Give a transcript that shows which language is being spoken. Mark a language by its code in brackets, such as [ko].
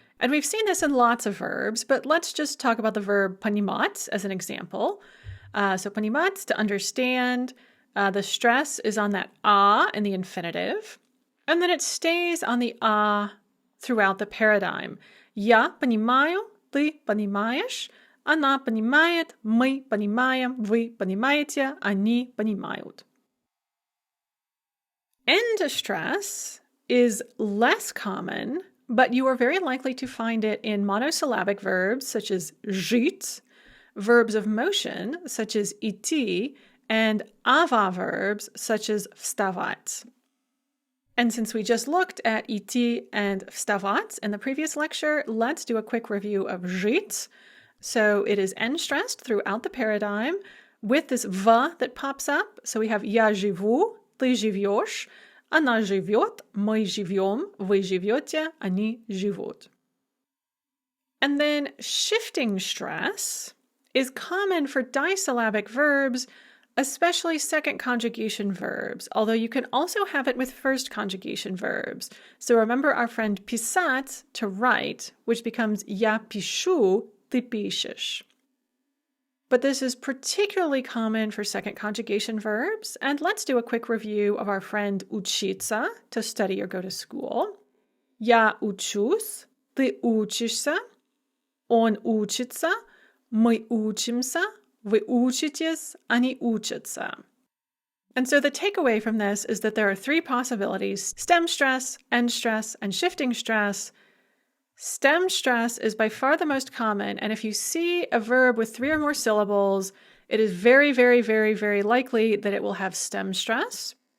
[en] And we've seen this in lots of verbs, but let's just talk about the verb понимать as an example. So понимать, to understand, the stress is on that a in the infinitive. And then it stays on the throughout the paradigm. [ru] Я понимаю, ты понимаешь, она понимает, мы понимаем, вы понимаете, они понимают. [en] End stress is less common, but you are very likely to find it in monosyllabic verbs such as жить, verbs of motion such as идти, and ava verbs such as вставать. And since we just looked at идти and вставать in the previous lecture, let's do a quick review of жить. So it is end-stressed throughout the paradigm with this v that pops up. So we have [ru] я живу, ты живешь, она живет, мы живем, вы живете, они живут. [en] And then shifting stress is common for disyllabic verbs, especially second conjugation verbs, although you can also have it with first conjugation verbs. So remember our friend писать, to write, which becomes [ru] я пишу, ты пишешь. [en] But this is particularly common for second conjugation verbs, and let's do a quick review of our friend учиться, to study or go to school. [ru] Я учусь, ты учишься, он учится, мы учимся, вы учитесь, они учатся. [en] And so the takeaway from this is that there are three possibilities: stem stress, end stress, and shifting stress. Stem stress is by far the most common, and if you see a verb with three or more syllables, it is very, very, very, very likely that it will have stem stress.